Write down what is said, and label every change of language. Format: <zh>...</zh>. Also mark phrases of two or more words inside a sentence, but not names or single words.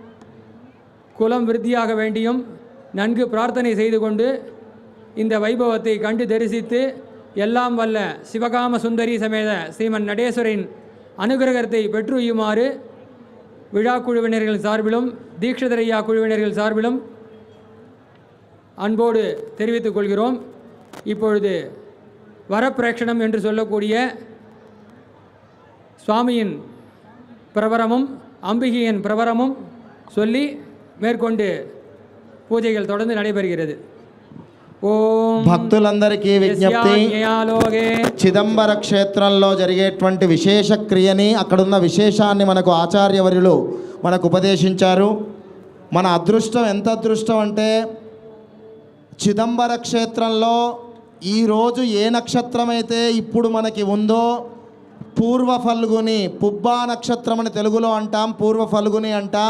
<ta>குலம் விருத்தியாக வேண்டியும் நன்கு பிரார்த்தனை செய்து கொண்டு இந்த வைபவத்தை கண்டு தரிசித்து எல்லாம் வல்ல சிவகாம சுந்தரி சமேத ஸ்ரீமன் நடேஸ்வரின் அனுகிரகத்தை பெற்றுயுமாறு விழா குழுவினர்கள் சார்பிலும் தீட்சிதரையா குழுவினர்கள் சார்பிலும் அன்போடு தெரிவித்துக் கொள்கிறோம். இப்பொழுது வரப்பிரேக்ஷணம் என்று சொல்லக்கூடிய சுவாமியின் பிரவரமும் அம்பிகையின் பிரவரமும் சொல்லி மேற்கொண்டு పూజలు தொடர்ந்து నடைபెறுகிறது.</ta> <te>ఓం భక్తులందరికీ విజ్ఞప్తి, చిదంబర క్షేత్రంలో జరిగేటువంటి విశేష క్రియని, అక్కడున్న విశేషాన్ని మనకు ఆచార్యవర్యులు మనకు ఉపదేశించారు. మన అదృష్టం ఎంత అదృష్టం అంటే చిదంబర క్షేత్రంలో ఈరోజు ఏ నక్షత్రం అయితే ఇప్పుడు మనకి ఉందో పూర్వ ఫల్గుని, పుబ్బా నక్షత్రం అని తెలుగులో అంటాం, పూర్వ ఫల్గుని అంటాం.</te>